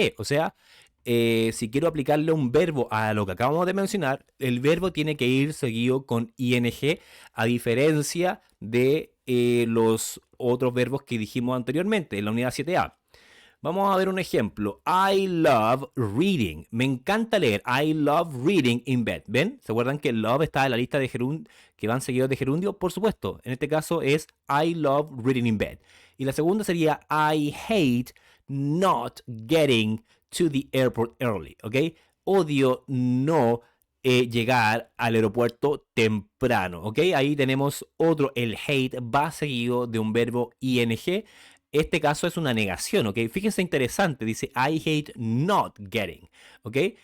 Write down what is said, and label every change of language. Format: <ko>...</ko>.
<es>O sea, si quiero aplicarle un verbo a lo que acabamos de mencionar, el verbo tiene que ir seguido con ing, a diferencia de los otros verbos que dijimos anteriormente en la unidad 7a. Vamos a ver un ejemplo.</es> <en>I love reading.</en> <es>Me encanta leer.</es> <en>I love reading in bed.</en> <es>¿Ven? ¿Se acuerdan que love está en la lista de gerundio que van seguidos de gerundio? Por supuesto. En este caso es</es> <en>I love reading in bed.</en> <es>Y la segunda sería</es> <en>I hate not getting to the airport early. ¿Ok?</en> <es>Odio no llegar al aeropuerto temprano. ¿Ok? Ahí tenemos otro. El hate va seguido de un verbo ing. Este caso es una negación, ¿ok? Fíjense interesante, dice</es> <en>I hate not getting,</en> <es>¿ok?</es>